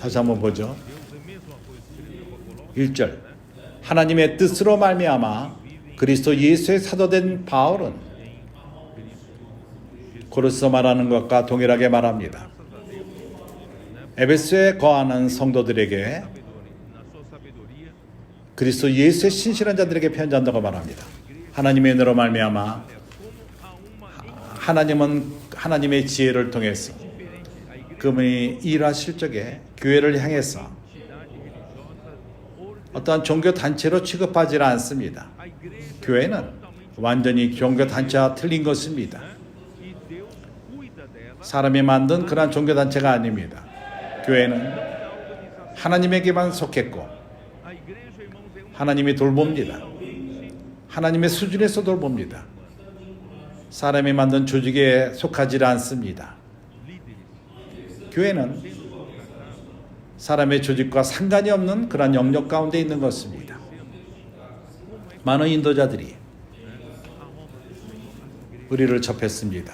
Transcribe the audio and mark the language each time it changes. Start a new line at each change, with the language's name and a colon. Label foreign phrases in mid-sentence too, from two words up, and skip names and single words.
Korean: 다시 한번 보죠. 1절. 하나님의 뜻으로 말미암아 그리스도 예수의 사도된 바울은 고로서 말하는 것과 동일하게 말합니다. 에베소에 거하는 성도들에게
Portuguese: na sua sabedoria,
Korean: 그리스도 예수의 신실한 자들에게 편지한다고 말합니다. 하나님의 은혜로 말미암아 하나님은 하나님의 지혜를 통해서 그분이 일하실 적에 교회를 향해서 어떠한 종교 단체로 취급하지 않습니다. 교회는 완전히 종교 단체와 틀린 것입니다.
Portuguese: e Deus cuida dela.
Korean: 사람이 만든 그러한 종교 단체가 아닙니다. 교회는 하나님에게만 속했고
Portuguese: A igreja, irmãos, é uma
Korean: 하나님이 돌봅니다. 하나님의 수준에서 돌봅니다. 사람이 만든 조직에 속하지 않습니다. 교회는 사람의 조직과 상관이 없는 그런 영역 가운데 있는 것입니다. 많은 인도자들이 우리를 접했습니다.